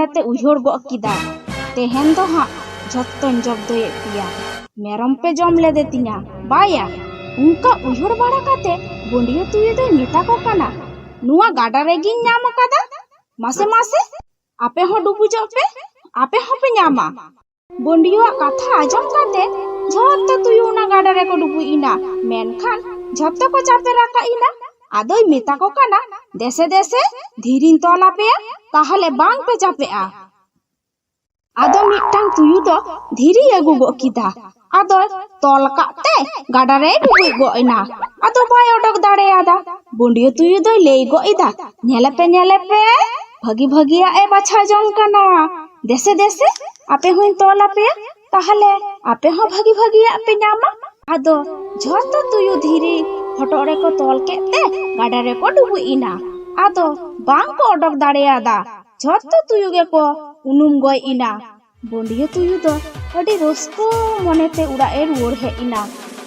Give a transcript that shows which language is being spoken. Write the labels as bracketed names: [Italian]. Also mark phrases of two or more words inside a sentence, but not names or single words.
[Santali] te uyhor go kida tehen do ha jotton job do epiya merom pe jom lede tinya baya unka uyhor bara kate bondiyo tuyu do meta ko kana nuwa gada regi nyam kada mase mase ape ho dubu jope ape ho pe nyama bondiyo katha ajom kate jotto tuyu na gada re ko dubu ina menkhan jotto ko chape raka ina adoy meta ko kana dese dese dhirin tola pe tahale bang pe chapea ado mitang tuyu do dhiri agu go kida ado tol kate gada re dubu go ina ado bay odok dare ada bondiyo tuyu do lei go ida nyele pe bhagi bhagiya e bacha jong kana dese dese ape huin tola pe tahale ape ho bhagi bhagiya pe nyama ado jotto tuyu dhiri hoto re ko tol kete gada re ko dubu ina ado bang ko odok dare ada jotto tuyu ge ko unum goi ina bondiyo tuyu do adi rosko monete ura e ruor he ina